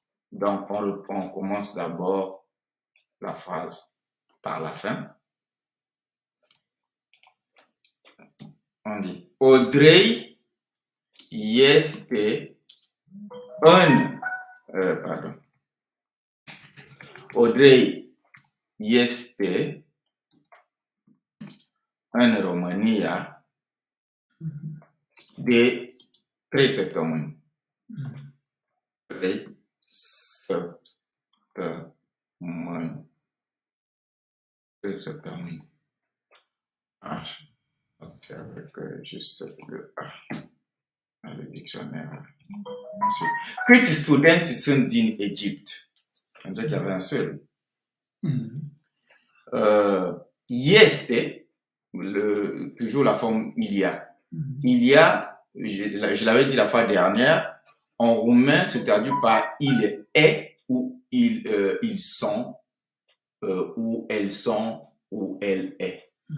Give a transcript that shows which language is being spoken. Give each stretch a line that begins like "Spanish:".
French: Donc, on commence d'abord la phrase par la fin. On dit,
Romanian: Audrey este în,
French: pardon.
Romanian: Audrey este în România de 3 săptămâni. 3 săptămâni. 3 săptămâni. Așa.
French: Avec juste le dictionnaire.
Romanian: Câți studenți sunt din Égypte?
French: On dirait qu'il y avait un seul. Este, toujours la forme il y a. Il y a, je l'avais dit la fois dernière, en roumain se traduit par il est ou ils sont ou elles sont ou elle est.